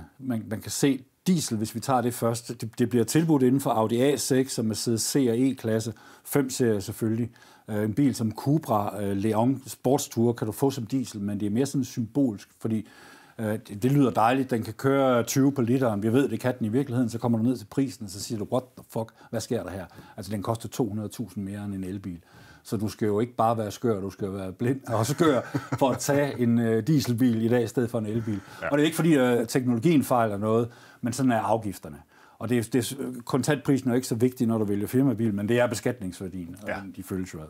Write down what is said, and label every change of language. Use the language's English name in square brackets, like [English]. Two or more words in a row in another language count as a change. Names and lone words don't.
[Danish] Man kan se diesel, hvis vi tager det først. Det bliver tilbudt inden for Audi A6 og Mercedes C og E-klasse. 5-serie selvfølgelig. En bil som Cupra Leon Sportstour kan du få som diesel, men det er mere sådan symbolsk, fordi det lyder dejligt. Den kan køre 20 på literen. Vi ved, det kan den i virkeligheden. Så kommer du ned til prisen, og så siger du, [English] what the fuck, [Danish] hvad sker der her? Altså, den koster 200.000 mere end en elbil. Så du skal jo ikke bare være skør, du skal være blind og skør for at tage en dieselbil i dag i stedet for en elbil. Ja. Og det er ikke fordi, teknologien fejler noget, men sådan er afgifterne. Og kontantprisen er jo ikke så vigtig, når du vælger firmabil, men det er beskatningsværdien, og de føles jo ad.